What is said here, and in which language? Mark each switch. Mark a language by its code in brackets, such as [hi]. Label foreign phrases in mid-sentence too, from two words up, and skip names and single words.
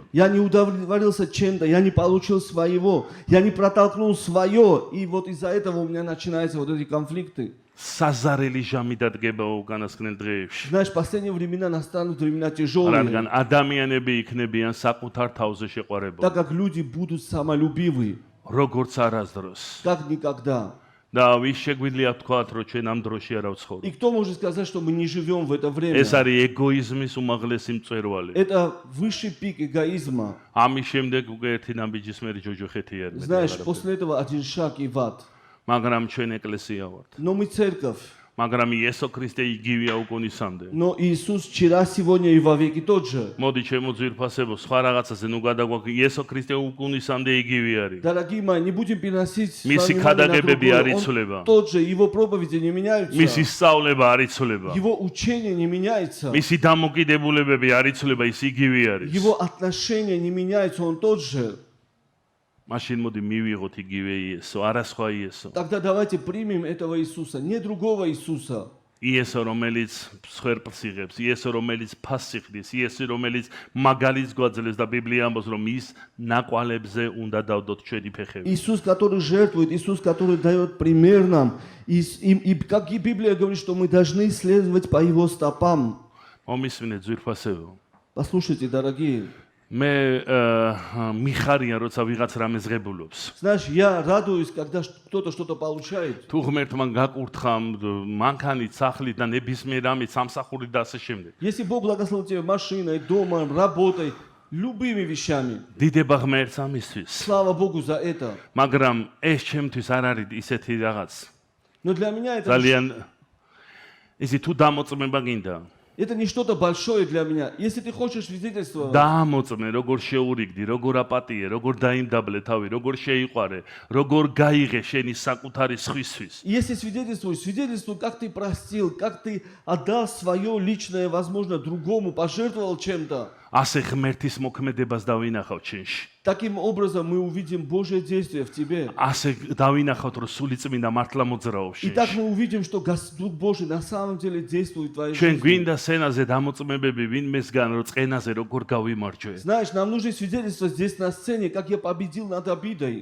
[ru] Я не удовлетворился чем-то, я не получил своего, я не протолкнул свое, и вот из-за этого у меня начинаются вот эти конфликты. [ka] საზარელი ჟამი დადგება უკანასკნელ დღეებში. [ru] Знаешь, в последние времена настанут времена тяжелые, [ka] რადგან ადამიანები იქნებიან საკუთარ თავზე შეყვარებულნი, [ru] так как люди будут самолюбивы, [ka] როგორც არასდროს. [ru] как никогда. [ka] და ვის შეგვიძლია თქვათ, რომ ჩვენ ამ დროში არ [ru] И [ka] ვცხოვრობ. [ru] кто может сказать, что мы не живем в это время? [ka] ეს არის ეგოიზმის უმაღლესი მწვერვალი. [ru] Это высший пик эгоизма. [ka] ამის შემდეგ უკვე ერთი ნაბიჯისმერი ჯოჯოხეთი არ [ru] Знаешь, [ka] მეტი. [ru] после этого один шаг и в ад. [ka] მაგრამ ჩვენ ეკლესია ვართ. [ru] Но мы церковь. [ka] მაგრამ იესო ქრისტე იგივეა უკუნისამდე. [ru] Но Иисус вчера, сегодня и во веки тот же. [ka] მოდი ჩემო ძვირფასებო, სხვა რაღაცაზე ნუ გადაგვაქვს, იესო ქრისტე უკუნისამდე იგივე არის. [ru] Дорогие мои, не будем переносить с [ka] Მისი [ru] вами внимание на [ka] ქადაგებები არ [ru] другое. [ka] იცვლება. [ru] Он тот же, его проповеди не меняются. [ka] მისი სწავლება არ იცვლება. [ru] Его учение не меняется. [ka] მისი დამოკიდებულებები არ იცვლება, ის იგივე არის. [ru] Его отношения не меняются, он тот же. [ka] მაშინ მოდი მივიღოთ იგივე იესო, არა სხვა იესო. [ru] Тогда давайте примем этого Иисуса, не другого Иисуса. [ka] იესო რომელიც მსხვერპლს იღებს, იესო რომელიც ფასს იხდის, იესო რომელიც მაგალითს გვაძლევს და ბიბლია ამბობს რომ ის ნაკვალებზე უნდა დავდოთ ჩვენი ფეხები. [ru] Иисус, который жертвует, Иисус, который дает пример нам. И как и Библия говорит, что мы должны следовать по Его стопам. [ka] მომისმინეთ ძვირფასეო. [ru] Послушайте, дорогие. [ka] მე მიხარია როცა ვიღაც რამეს ღებულობს. [ru] Знаешь, я радуюсь, когда кто-то что-то получает. [ka] თუ ღმერთმა გაკურთხა მანქანით, სახლით და ნებისმიერ რამით სამსახურით და ასე შემდეგ. [ru] Если Бог благословил тебя машиной, домом, работой, любыми вещами. [ka] დიდება ღმერთს ამისთვის. [ru] Слава Богу за это. [ka] მაგრამ ეს ჩემთვის არ არის ისეთი რაღაც. [ru] Но для меня [ka] ძალიან ისი თუ დამოწმება გინდა. [ru] это не что-то большое для меня. Если ты хочешь свидетельствовать, [ka] დაამოწმე, როგორ შეურიგდი, როგორ აპატიე, როგორ დაიმდაბლე თავი, როგორ შეიყვარე, როგორ გაიღე შენი საკუთარი სხვისთვის. [ru] если свидетельствуй, как ты простил, как ты отдал свое личное, возможно, другому, пожертвовал чем-то. [ka] ასე ღმერთის მოქმედებას დავინახავ ჩვენში. [ru] Таким образом мы увидим Божье действие в тебе. [ka] ასე დავინახავთ, რომ სული წმინდა მართლა მოძრაობს [ru] И так [ka] შენში. [ru] мы увидим, что Дух Божий на самом деле действует в твоей [ka] ჩვენ [ru] жизни. [ka] გვინდა სცენაზე დამოწმებები ვინმესგან, რომ წენაზე როგორ გავიმარჯვე, [ru] Знаешь, нам нужно свидетельство здесь на сцене, как я победил над обидой.